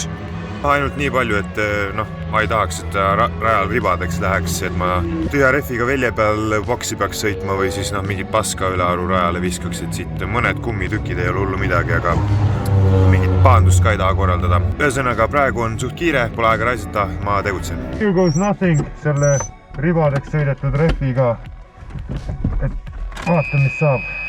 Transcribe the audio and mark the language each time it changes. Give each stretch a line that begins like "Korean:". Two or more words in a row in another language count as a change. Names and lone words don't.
Estonian: Ainult nii palju, et ma ei tahaks, et ta rajal ribadeks läheks, et ma tühja rehviga velje peal boksi peaks sõitma või siis mingit paska üle aru rajale viskaks, et siit mõned kummitükid ei ole hullu midagi, aga mingit paandust ka ei taha korraldada. Ühesõnaga, praegu on suht kiire, pole aega raisata, ma tegutsen.
English: Here goes nothing
Estonian: selle ribadeks sõidetud rehviga. Et vaata, mis saab.